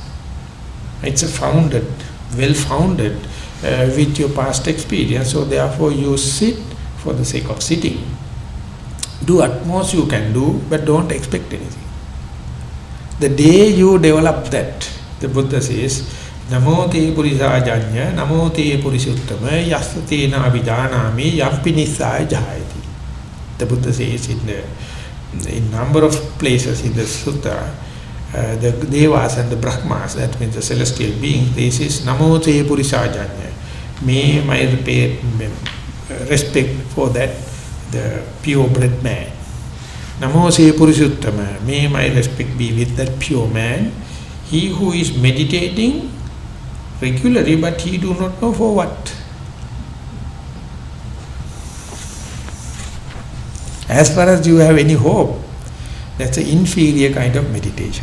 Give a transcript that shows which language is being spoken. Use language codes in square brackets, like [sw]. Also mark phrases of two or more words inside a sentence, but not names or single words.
[en] It's a founded, well-founded with your past experience. So therefore you sit for the sake of sitting. Do utmost you can do, but don't expect anything. The day you develop that, the Buddha says, [pi] Namo te purisājanya, namo te purisuttama, yassa te na vidānāmi, yampi nissāya jhāyati. [en] The Buddha says in number of places in the Sutta, the Devas and the Brahmas, that means the celestial beings, they says, [pi] Namo te purisājanya. [en] May my respect for that, the purebred man. [pi] Namo te purisuttama. [en] May my respect be with that pure man. He who is meditating regularly, but he do not know for what. As far as you have any hope, that's an inferior kind of meditation.